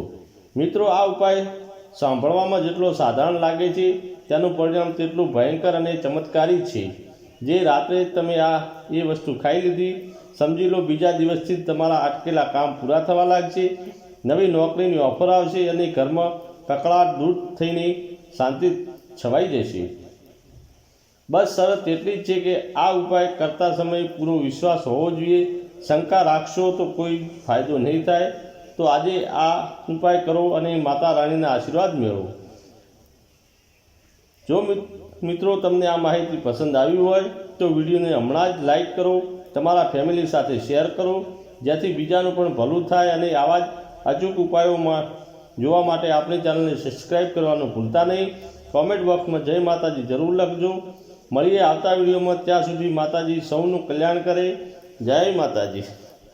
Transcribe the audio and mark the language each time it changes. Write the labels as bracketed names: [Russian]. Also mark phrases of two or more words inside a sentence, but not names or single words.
[Gujarati] મિત્રો, આ ઉપાય સાંભળવામાં જેટલો સાધારણ લાગે છે તેનું પરિણામ તેટલું ભયંકર અને ચમત્કારી છે। જે રાત્રે તમે એ વસ્તુ ખાઈ લીધી, સમજી લો બીજા દિવસથી તમારા અટકેલા કામ પૂરા થવા લાગશે। નવી નોકરીની ઑફર આવશે અને ઘરમાં કકડાટ દૂર થઈને શાંતિ છવાઈ જશે। બસ શરત એટલી જ છે કે આ ઉપાય કરતા સમય પૂરો વિશ્વાસ હોવો જોઈએ। શંકા રાખશો તો કોઈ ફાયદો નહીં થાય। તો આજે આ ઉપાય કરો અને માતા રાણીના આશીર્વાદ મેળવો। જો મિત્રો તમને આ માહિતી પસંદ આઈ હોય તો વિડિયોને હમણાં જ લાઇક કરો, તમારા ફેમિલી સાથે શેર કરો, જેથી બીજાનું પણ ભલું થાય અને આવા જ અચૂક ઉપાયો જોવા માટે આપણી ચેનલને સબ્સક્રાઇબ કરવાનું ભૂલતા નહીં। [English] comment box [Gujarati] મેં જય માતાજી જરૂર લખજો। મળીએ આવતા વિડીયોમાં. ત્યાં સુધી માતાજી સૌનું કલ્યાણ કરે. જય માતાજી.